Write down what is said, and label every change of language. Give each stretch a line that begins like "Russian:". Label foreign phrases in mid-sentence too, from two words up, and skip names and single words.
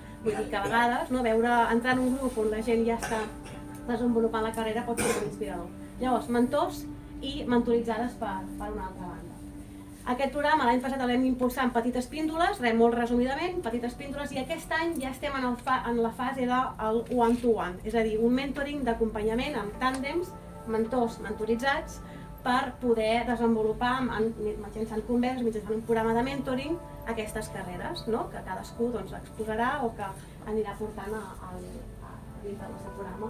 Catalan: Vull dir que a vegades entrar en un grup on la gent ja està desenvolupant la carrera pot ser molt inspirador. Llavors, mentors i mentoritzades per una altra banda. Aquest programa l'any passat el vam impulsar en petites píndoles, molt resumidament, petites píndoles, i aquest any ja estem en la fase del
English: one-to-one,
Catalan: és a dir, un mentoring d'acompanyament amb tàndems, mentors mentoritzats, per poder desenvolupar mitjançant converses, mitjançant un programa de mentoring, aquestes carreres, que cadascú exposarà o que anirà portant dintre del seu programa.